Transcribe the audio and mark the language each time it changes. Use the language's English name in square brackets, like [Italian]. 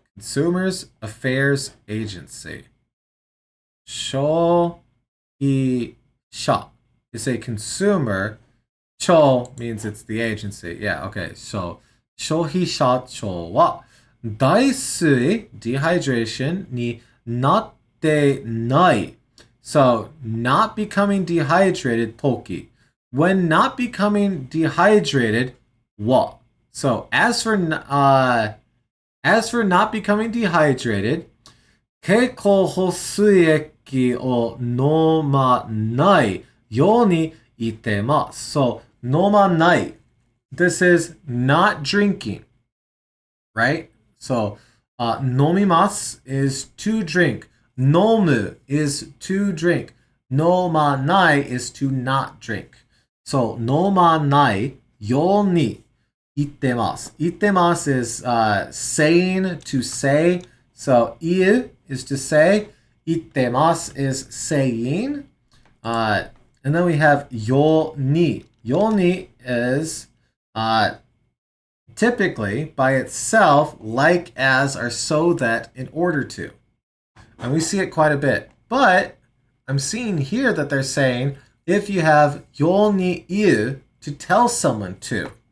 [English] Consumers Affairs Agency. 消費者 is a consumer. 庁 means it's the agency. Yeah, okay. [Japanese] So 消費者庁は脱水 dehydration になってない. [English] So not becoming dehydrated [Japanese] 時 [English] when not becoming dehydrated, what? So as for not becoming dehydrated, [Japanese] 経口補水液を飲まないように言ってます。 So 飲まない。 [English] This is not drinking, right? So 飲みます is to drink. 飲む is to drink. 飲まない is to not drink. [Japanese] So 飲まないように言ってます。 [English] 言ってます is saying to say. So 言う is to say. 言ってます is saying. And then we have ように. ように is typically by itself, like as or so that in order to. And we see it quite a bit. But I'm seeing here that they're saying if you have ように言う to tell someone to.